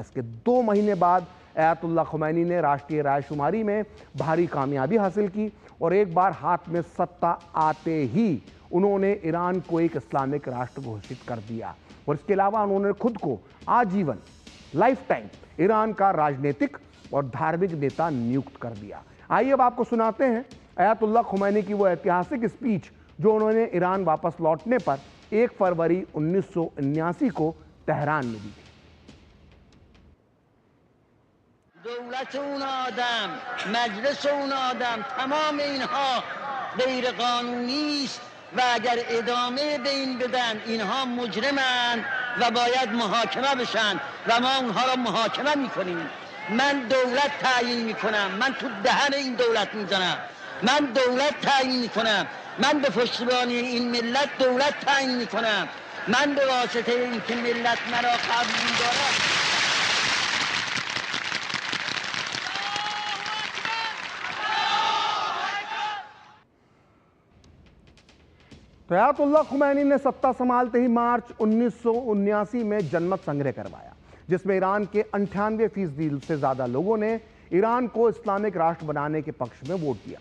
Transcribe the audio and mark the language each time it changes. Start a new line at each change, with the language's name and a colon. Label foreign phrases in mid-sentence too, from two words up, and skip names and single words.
Hindi: इसके 2 महीने बाद अयातुल्लाह खुमैनी ने राष्ट्रीय रायशुमारी में भारी कामयाबी हासिल की और एक बार हाथ में सत्ता आते ही उन्होंने ईरान को एक इस्लामिक राष्ट्र घोषित कर दिया और इसके अलावा उन्होंने खुद को आजीवन
English: life time
Hindi: ईरान का राजनीतिक और धार्मिक नेता नियुक्त कर दिया। आइए अब आपको सुनाते हैं अयातुल्लाह खुमैनी की वो ऐतिहासिक स्पीच जो उन्होंने ईरान वापस लौटने पर 1 फरवरी 1979 को तेहरान में दी थी।
Persian: دولت اون آدم، مجلس اون آدم، تمام اینها غیر قانونی است و اگر ادامه به این بدن اینها مجرمند و باید محاکمه بشن و ما اونها را محاکمه میکنیم. من دولت تعیین میکنم، من تو دهن این دولت میزنم، من دولت تعیین میکنم، من به پشتیبانی این ملت دولت تعیین میکنم، من به واسطه اینکه ملت مرا قبول دارد.
Hindi: तो अयातुल्लाह खुमैनी ने सत्ता संभालते ही मार्च 1979 में जनमत संग्रह करवाया, जिसमें ईरान के 98% से ज्यादा लोगों ने ईरान को इस्लामिक राष्ट्र बनाने के पक्ष में वोट दिया।